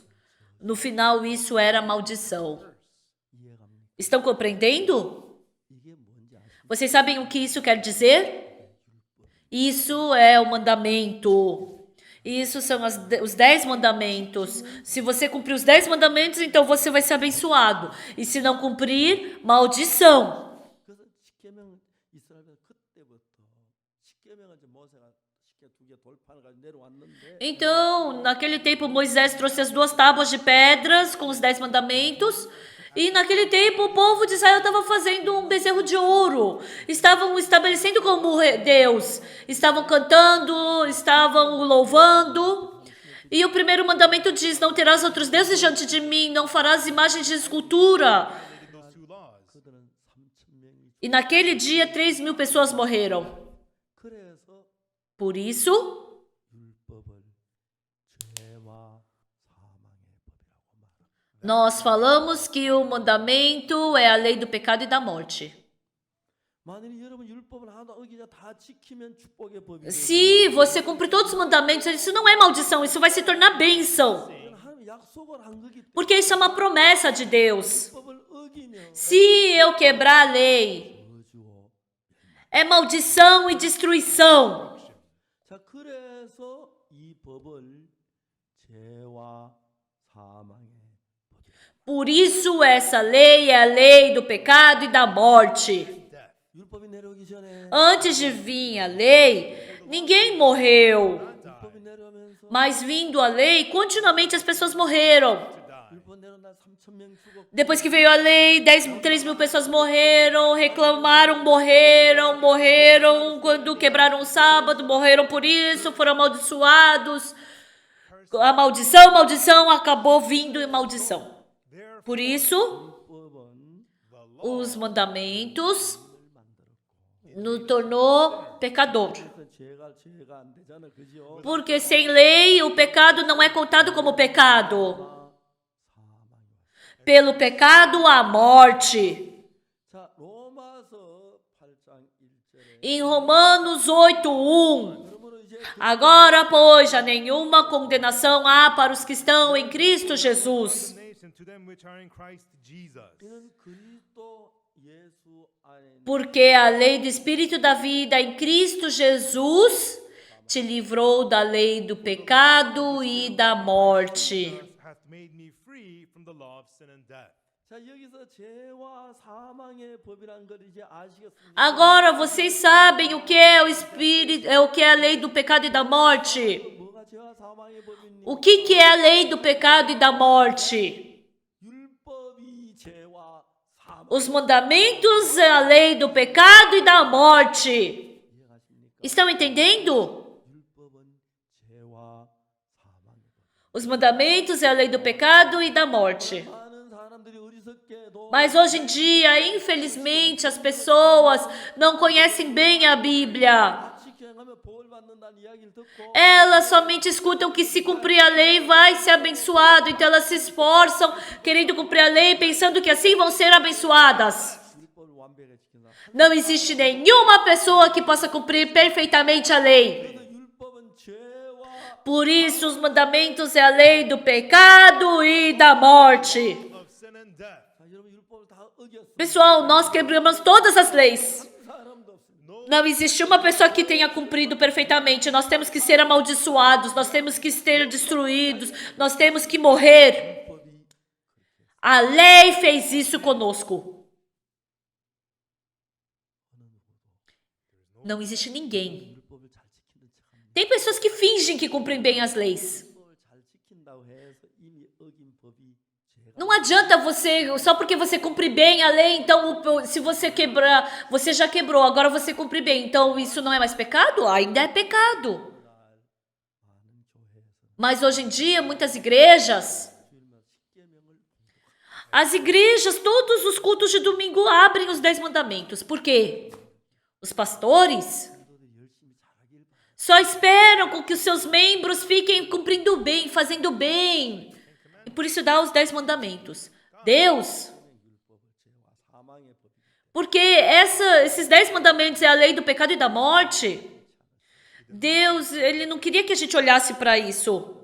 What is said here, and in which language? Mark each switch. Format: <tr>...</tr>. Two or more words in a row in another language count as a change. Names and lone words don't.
<pt>No final, isso era maldição.</pt> <ko>이해갑니까?</ko> <pt>Estão compreendendo?</pt> <ko>이게 뭔지 아십니까?</ko> <pt>Vocês sabem o que isso quer dizer? Isso é o mandamento. Isso são os 10 mandamentos. Se você cumprir os 10 mandamentos, então você vai ser abençoado. E se não cumprir, maldição.</pt> <ko>그래서 십계명 이스라엘 그때부터 십계명은 이제 모세가 십계 두개 돌판을 가지고 내려왔는데</ko> <pt>Então, naquele tempo, Moisés trouxe as 2 tábuas de pedras com os 10 mandamentos. E naquele tempo, o povo de Israel estava fazendo um bezerro de ouro. Estavam estabelecendo como Deus. Estavam cantando, estavam o louvando. E o primeiro mandamento diz, não terás outros deuses diante de mim, não farás imagens de escultura.</pt> <en>Violated those two laws.</en> <ko>그들은 3,000명이</ko> <pt>E naquele dia, 3.000 pessoas morreram.</pt> <ko>그래서</ko> <pt>Por isso,</pt> <ko>율법을 죄와 사망의 법이라고 말합니다.</ko> <pt>nós falamos que o mandamento é a lei do pecado e da morte.</pt> <ko>만일 여러분 율법을 하나도 어기자 다 지키면 축복의 법이</ko> <pt>Se você cumprir todos os mandamentos, isso não é maldição, isso vai se tornar bênção.</pt> <ko>되는 하나님 약속을 한 거기 때문에</ko> <pt>Porque isso é uma promessa de Deus.</pt> <ko>율법을 어기면</ko> <pt>Se eu quebrar a lei,</pt> <ko>저주와</ko> <pt>é maldição e destruição.</pt> <ko>자 그래서 이 법을 죄와 사망의</ko> <pt>Por isso, essa lei é a lei do pecado e da morte.</pt> <ko>율법이 내려오기 전에</ko> <pt>Antes de vir a lei, ninguém morreu.</pt> <ko>율법이 내려오면서</ko> <pt>Mas vindo a lei, continuamente as pessoas morreram.</pt> <ko>율법 내려온 날 3,000명 죽었고</ko> <pt>Depois que veio a lei, 3.000 pessoas morreram, reclamaram, morreram quando quebraram o sábado, morreram por isso, foram amaldiçoados. A maldição, acabou vindo em maldição. Por isso,</pt> <ko>율법은</ko> <pt>os mandamentos nos tornou pecador.</pt> <ko>그래서 죄가 안 되잖아, 그죠?</ko> <pt>Porque sem lei, o pecado não é contado como pecado.</pt> <ko>사망이.</ko> <pt>Pelo pecado, a morte.</pt> <ko>자, 로마서 8장 1절에</ko> <pt>Em Romanos 8:1.</pt> <ko>그러므로 이제</ko> <pt>Agora, pois, já nenhuma condenação há para os que estão em Cristo Jesus.</pt> <en>Condemnation to them which are in Christ Jesus.</en> <ko>이는 그리스도 예수 안에 있는</ko> <pt>Porque a lei do Espírito da vida em Cristo Jesus te livrou da lei do pecado e da morte.</pt> <en>Hath made me free from the law of sin and death.</en> <ko>자, 여기서 죄와 사망의 법이라는 걸 이제 아시겠습니까?</ko> <pt>Agora vocês sabem o que é o Espírito, o que é a lei do pecado e da morte.</pt> <ko>뭐가 죄와 사망의 법입니까?</ko> <pt>O que é a lei do pecado e da morte?</pt> <ko>율법이 죄와 사망.</ko> <pt>Os mandamentos é a lei do pecado e da morte.</pt> <ko>이해가십니까?</ko> <pt>Estão entendendo?</pt> <ko>율법은 죄와 사망의 법.</ko> <pt>Os mandamentos é a lei do pecado e da morte.</pt> <ko>많은 사람들이 어리석게도</ko> <pt>Mas hoje em dia, infelizmente, as pessoas não conhecem bem a Bíblia.</pt> <ko>지켜가면 복을 받는다는 이야기를 듣고</ko> <pt>Elas somente escutam que se cumprir a lei vai ser abençoado. Então elas se esforçam querendo cumprir a lei, pensando que assim vão ser abençoadas.</pt> <ko>율법을 완벽하게 지킨다.</ko> <pt>Não existe nenhuma pessoa que possa cumprir perfeitamente a lei.</pt> <ko>그래서 율법은 죄와</ko> <pt>Por isso, os mandamentos é a lei do pecado e da morte.</pt> <en>Of sin and death.</en> <ko>자, 여러분 율법을 다 어겼어.</ko> <pt>Pessoal, nós quebramos todas as leis.</pt> <ko>사람도 없습니다.</ko> <pt>Não existe uma pessoa que tenha cumprido perfeitamente. Nós temos que ser amaldiçoados, nós temos que ser destruídos, nós temos que morrer. A lei fez isso conosco. Não existe ninguém.</pt> <ko>율법을 잘 지키는 척합니다.</ko> <pt>Tem pessoas que fingem que cumprem bem as leis.</pt> <ko>율법을 잘 지킨다고 해서 이미 어긴 법이 죄가</ko> <pt>Não adianta você, só porque você cumpre bem a lei, então se você quebrar, você já quebrou, agora você cumpre bem, então isso não é mais pecado? Ainda é pecado.</pt> <ko>많은 교회에서</ko> <pt>Mas hoje em dia, muitas igrejas,</pt> <ko>주일마다 십계명을</ko> <pt>as igrejas, todos os cultos de domingo abrem os 10 mandamentos. Por quê? Os pastores</pt> <ko>성도들이 열심히 잘하길 바랍니다.</ko> <pt>só esperam com que os seus membros fiquem cumprindo bem, fazendo bem. E por isso dá os 10 mandamentos. Deus,</pt> <ko>율법을 죄와 사망의 법이기</ko> <pt>porque esses 10 mandamentos é a lei do pecado e da morte. Deus, ele não queria que a gente olhasse para isso.</pt>